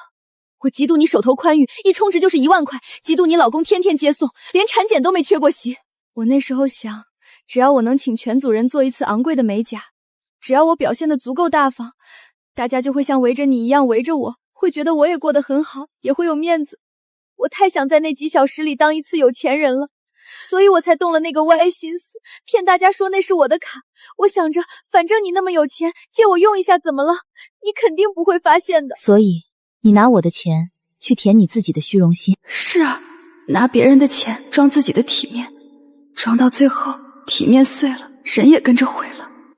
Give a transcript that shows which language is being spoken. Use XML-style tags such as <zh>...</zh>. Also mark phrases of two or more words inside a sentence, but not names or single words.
<zh>我嫉妒你手頭寬裕，一充值就是1萬塊，嫉妒你老公天天接送，連產檢都沒缺過席。我那時候想，只要我能請全組人做一次昂貴的美甲，只要我表現得足夠大方，大家就會像圍着你一樣圍着我，會覺得我也過得很好，也會有面子。我太想在那幾小時裡當一次有錢人了，所以我才動了那個歪心思，騙大家說那是我的卡。我想着，反正你那麼有錢，借我用一下怎麼了？你肯定不會發現的。所以，你拿我的錢去填你自己的虛榮心。是啊，拿別人的錢裝自己的體面，裝到最後體面碎了，人也跟着毀了。</zh>